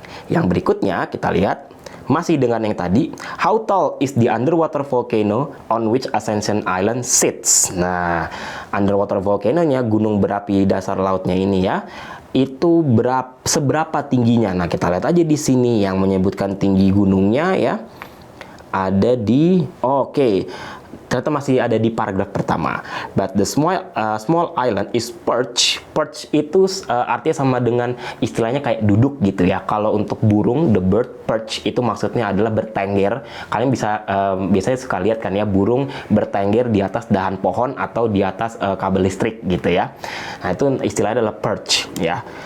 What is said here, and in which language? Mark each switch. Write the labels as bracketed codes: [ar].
[id] Yang berikutnya kita lihat masih dengan yang tadi, [en] how tall is the underwater volcano on which Ascension Island sits? [id] Nah, underwater volcano-nya, gunung berapi dasar lautnya ini ya, itu seberapa tingginya? Nah, kita lihat aja di sini yang menyebutkan tinggi gunungnya ya. Ada di ternyata masih ada di paragraf pertama. [en] But the small island is perch. [id] Perch itu artinya sama dengan istilahnya kayak duduk gitu ya. Kalau untuk burung, [en] the bird perch [id] itu maksudnya adalah bertengger. Kalian bisa biasanya suka lihat kan ya, burung bertengger di atas dahan pohon atau di atas kabel listrik gitu ya. Nah, itu istilahnya adalah perch ya.